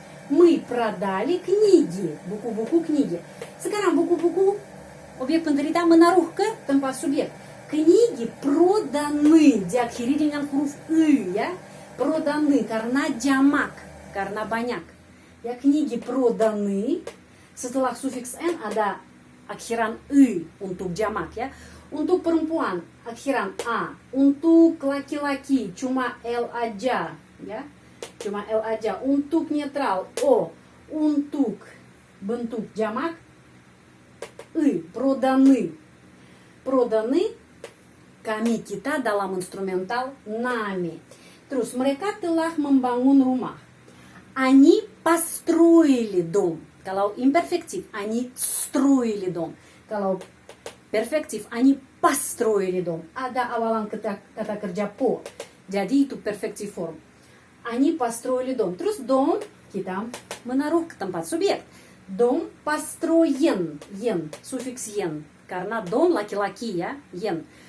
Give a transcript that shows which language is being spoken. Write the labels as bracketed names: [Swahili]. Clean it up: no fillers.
[Russian] Мы продали книги. [Indonesian] Buku-buku kniги. Sekarang buku-buku objek penderita menaruh ke tempat subjek. [Russian] Книги проданы [Indonesian] diakhiri dengan huruf ы, ya. Проданы karena jamak, karena banyak. Ya, [Russian] книги проданы. [Indonesian] Setelah sufiks n ada akhiran ы untuk jamak ya. Untuk perempuan akhiran a. Untuk laki-laki cuma l aja, ya. Cuma l aja. Untuk netral o. Untuk bentuk jamak ы, проданы. Проданы kita dalam instrumental nami. Terus mereka telah membangun rumah. [Russian] Они построили дом. [Indonesian] Kalau imperfektif, [Russian] они строили дом. [Indonesian] Kalau perfektif, [Russian] они построили дом. [Indonesian] Ada awalan kata kerja po. Jadi itu perfektif form. [Russian] Они построили дом. [Indonesian] Terus дом kita menaruh ke tempat subjek. [Russian] Дом построен. [Indonesian] Ен, sufiks ен. Karena дом laki-laki ya, ен.